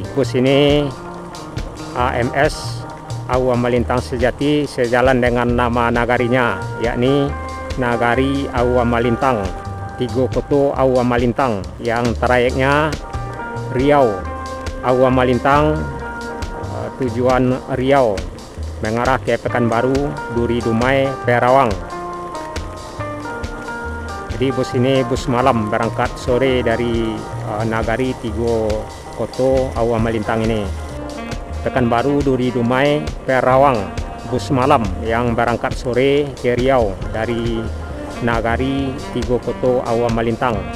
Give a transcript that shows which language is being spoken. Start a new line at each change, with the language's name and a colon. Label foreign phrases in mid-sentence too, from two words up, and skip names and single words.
Indonesian: Bus ini AMS Awa Malintang Sejati sejalan dengan nama nagarinya, yakni Nagari Awa Malintang Tigo Koto Awa Malintang, yang trayeknya Riau Awa Malintang, tujuan Riau mengarah ke Pekanbaru, Duri Dumai, Perawang. Jadi bus ini bus malam berangkat sore dari Nagari Tigo Koto Awa Malintang ini. Pekanbaru, Duri Dumai, Perawang, bus malam yang berangkat sore ke Riau dari Nagari Tigo Koto Awa Malintang.